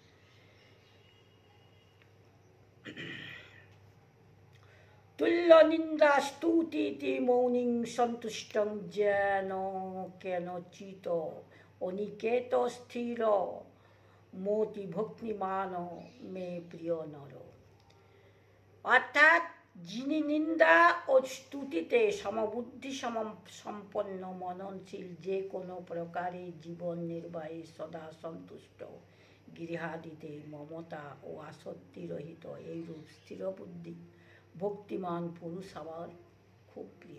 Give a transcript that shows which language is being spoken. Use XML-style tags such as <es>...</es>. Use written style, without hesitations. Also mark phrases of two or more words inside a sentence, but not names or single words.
<sa>तुल्य निंदा स्तुति मौनिं संतुष्टं जैन केनचित् अनिकेत स्थिर मोति भक्तिमान मे प्रिय नर।</sa> <bn>अर्थात যিনি নিন্দা ও স্তুতিতে সমবুদ্ধি সম্পন্ন মননশীল যে কোনো প্রকারে জীবন নির্বাহে সদা সন্তুষ্ট গৃহাদিতে মমতা ও আসক্তি রহিত এইরূপ স্থিরবুদ্ধি ভক্তিমান পুরুষ আমার খুব প্রিয়।</bn>